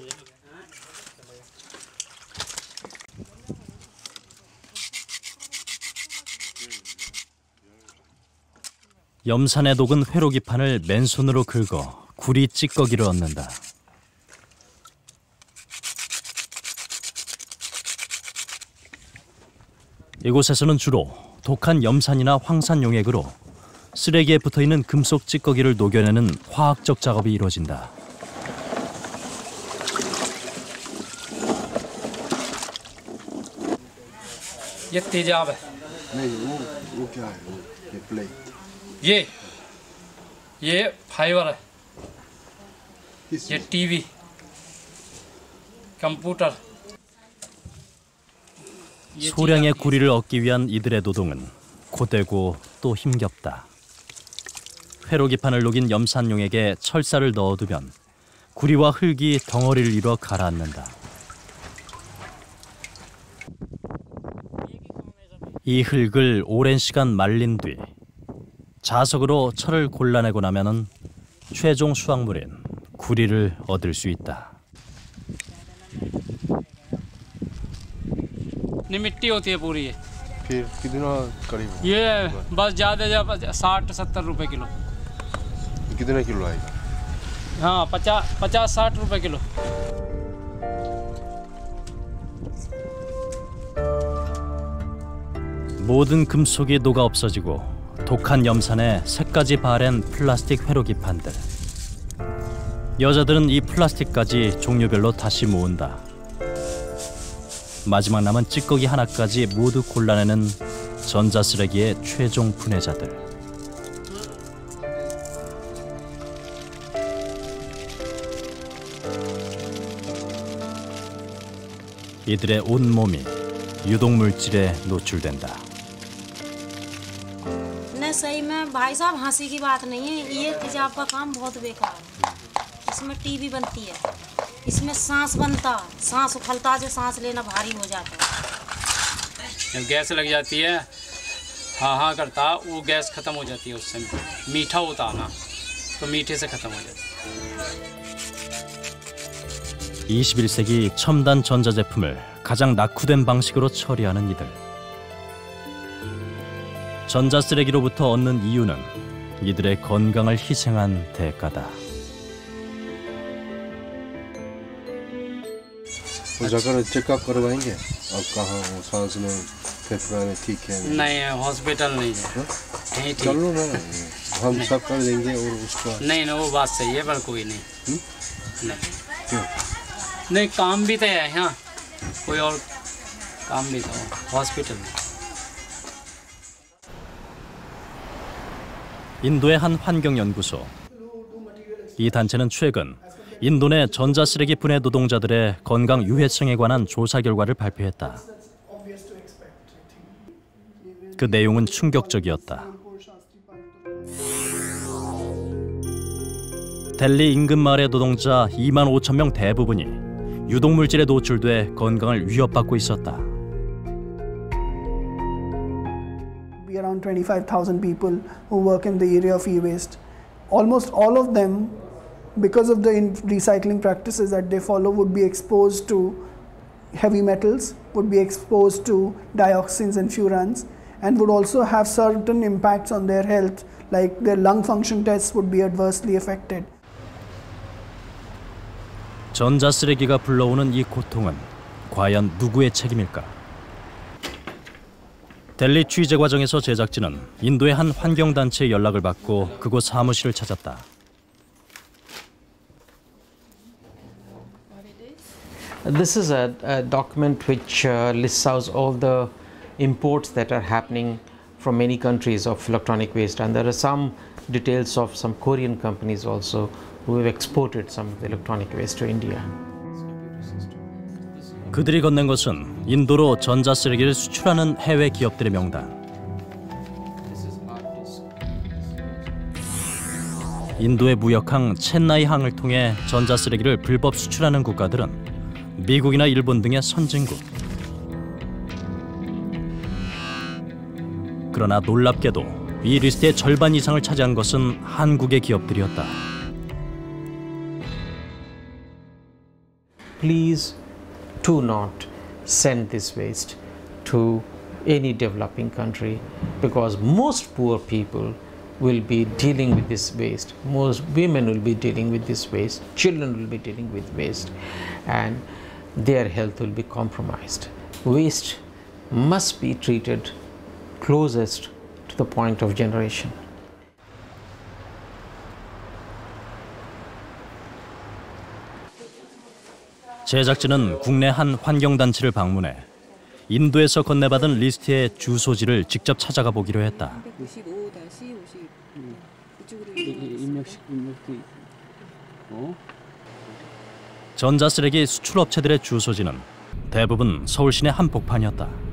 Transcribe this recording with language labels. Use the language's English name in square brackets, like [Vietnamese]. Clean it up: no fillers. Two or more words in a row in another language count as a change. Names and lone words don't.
[Korean] 염산에 녹은 회로 기판을 맨손으로 긁어 구리 찌꺼기를 얻는다. 이곳에서는 주로 독한 염산이나 황산용액으로 쓰레기에 붙어있는 금속 찌꺼기를 녹여내는 화학적 작업이 이루어진다. [Hindi] ये तेजाब है. नहीं वो क्या है? ये प्लेट. ये फाइबर है. ये टीवी, कंप्यूटर. [Korean] 소량의 구리를 얻기 위한 이들의 노동은 고되고 또 힘겹다. 회로 기판을 녹인 염산용액에 철사를 넣어두면 구리와 흙이 덩어리를 이뤄 가라앉는다. 이 흙을 오랜 시간 말린 뒤 자석으로 철을 골라내고 나면은 최종 수확물인 구리를 얻을 수 있다. [Hindi] नहीं मिट्टी होती है पूरी ये। फिर कितना करीब ये बस ज़्यादा 60-70 रुपए किलो। कितना किलो आएगा? हाँ 50-60 रुपए किलो। [Korean] 모든 금속이 녹아 없어지고 독한 염산에 새까지 바랜 플라스틱 회로 기판들. 여자들은 이 플라스틱까지 종류별로 다시 모은다. 마지막 남은 찌꺼기 하나까지 모두 골라내는 전자쓰레기의 최종 분해자들. 이들의 온몸이 유독물질에 노출된다. [Hindi] नहीं सही में भाई साहब हंसी की बात नहीं है, ये तेजाब का काम बहुत बेकार है। इसमें टीबी बनती है, इसमें सांस बनता, सांस उखलता जो सांस लेना भारी हो जाता है। जब गैस लग जाती है हाँ हाँ करता, वो गैस ख़त्म हो जाती है उससे। मीठा होता ना तो मीठे से ख़त्म हो जाती है। [Korean] 21세기 첨단 전자제품을 가장 낙후된 방식으로 처리하는 이들. 전자쓰레기로부터 얻는 이유는 이들의 건강을 희생한 대가다. [Hindi] वो जाकर चेकअप करवाएंगे अब कहाँ वो सांस में फेफड़ा में ठीक है नहीं हॉस्पिटल नहीं है, नहीं ठीक। चलो ना हम सब कर देंगे और उसका नहीं ना वो बात सही है पर कोई नहीं। नहीं क्यों? नहीं काम भी तो है यहाँ, कोई और काम भी तो हॉस्पिटल में। [Korean] 인도의 한 환경연구소. 이 단체는 최근 인도 내 전자쓰레기 분해 노동자들의 건강 유해성에 관한 조사 결과를 발표했다. 그 내용은 충격적이었다. 델리 인근 마을의 노동자 2만 5천 명 대부분이 유독물질에 노출돼 건강을 위협받고 있었다. [English] Around 25,000 people who work in the area of e-waste. Almost all of them, because of the recycling practices that they follow, would be exposed to heavy metals, would be exposed to dioxins and furans, and would also have certain impacts on their health, like their lung function tests would be adversely affected. [Korean] 전자쓰레기가 불러오는 이 고통은 과연 누구의 책임일까? 델리 취재 과정에서 제작진은 인도의 한 환경단체의 연락을 받고 그곳 사무실을 찾았다. [English] This is a document which lists out all the imports that are happening from many countries of electronic waste, and there are some details of some Korean companies also who have exported some of the electronic waste to India. [Korean] 그들이 건넨 것은 인도로 전자쓰레기를 수출하는 해외 기업들의 명단. 인도의 무역항 첸나이항을 통해 전자쓰레기를 불법 수출하는 국가들은 미국이나 일본 등의 선진국. 그러나 놀랍게도 이 리스트의 절반 이상을 차지한 것은 한국의 기업들이었다. [English] Please do not send this waste to any developing country, because most poor people will be dealing with this waste, most women will be dealing with this waste, children will be dealing with waste, and their health will be compromised. Waste must be treated closest to the point of generation. [Korean] 제작진은 국내 한 환경단체를 방문해 인도에서 건네받은 리스트의 주소지를 직접 찾아가 보기로 했다. 전자쓰레기 수출업체들의 주소지는 대부분 서울 시내 한복판이었다.